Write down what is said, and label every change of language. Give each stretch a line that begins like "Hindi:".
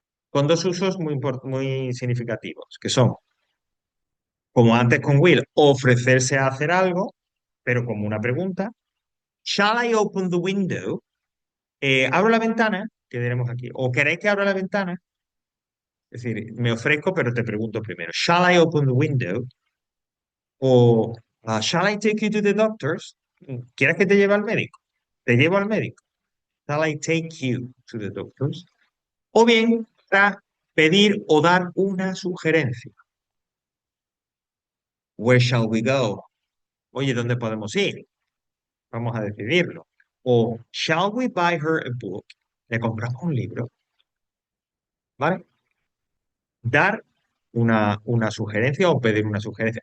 Spanish: Con dos usos muy significativos, que son, como antes con will, ofrecerse a hacer algo, pero como una pregunta.
English: Shall I open the window?
Spanish: Abro la ventana, que diremos aquí. O queréis que abra la ventana. Es decir, me ofrezco, pero te pregunto primero.
English: Shall I open the window? O shall I take you to the doctors?
Spanish: ¿Quieres que te lleve al médico? Te llevo al médico.
English: Shall I take you to the doctors?
Spanish: O bien, para pedir o dar una sugerencia.
English: Where shall we go?
Spanish: Oye, ¿dónde podemos ir? Vamos a decidirlo.
English: O shall we buy her a book?
Spanish: Le compramos un libro, ¿vale? Dar una sugerencia o pedir una sugerencia.